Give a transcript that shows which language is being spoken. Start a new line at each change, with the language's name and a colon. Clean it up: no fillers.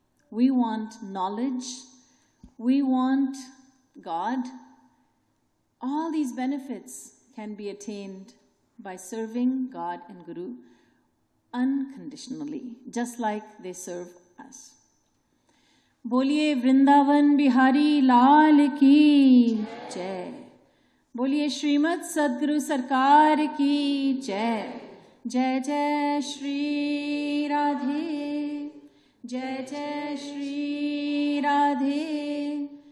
English: We want knowledge. We want God. All these benefits can be attained by serving God and Guru unconditionally, just like they serve us.
Hindi: बोलिए वृंदावन बिहारी लाल की जय. बोलिए श्रीमद् सद्गुरु सरकार की जय. जय जय श्री राधे. जय जय श्री राधे.